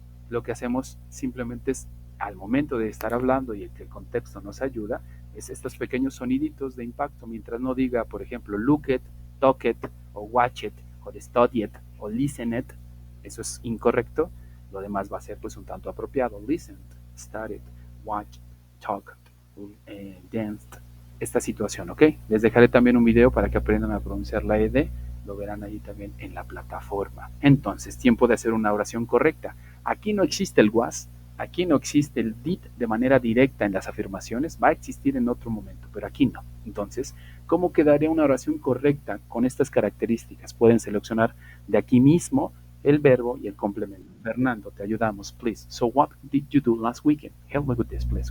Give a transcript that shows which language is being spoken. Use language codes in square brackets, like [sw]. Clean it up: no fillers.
[es] Lo que hacemos simplemente es, al momento de estar hablando y que el contexto nos ayuda, es estos pequeños soniditos de impacto. Mientras no diga, por ejemplo, [en] look it, talk it, [es] o [en] watch it, [es] o [en] study it, [es] o [en] listen it, [es] eso es incorrecto. Lo demás va a ser pues un tanto apropiado. [en] Listened, studied, watched, talked, danced. [es] Esta situación, ¿ok? Les dejaré también un video para que aprendan a pronunciar la ed. Lo verán ahí también en la plataforma. Entonces, tiempo de hacer una oración correcta. Aquí no existe el was, aquí no existe el did de manera directa en las afirmaciones, va a existir en otro momento, pero aquí no. Entonces, ¿cómo quedaría una oración correcta con estas características? Pueden seleccionar de aquí mismo el verbo y el complemento. Fernando, te ayudamos, please. [en] So what did you do last weekend? Help me with this, please.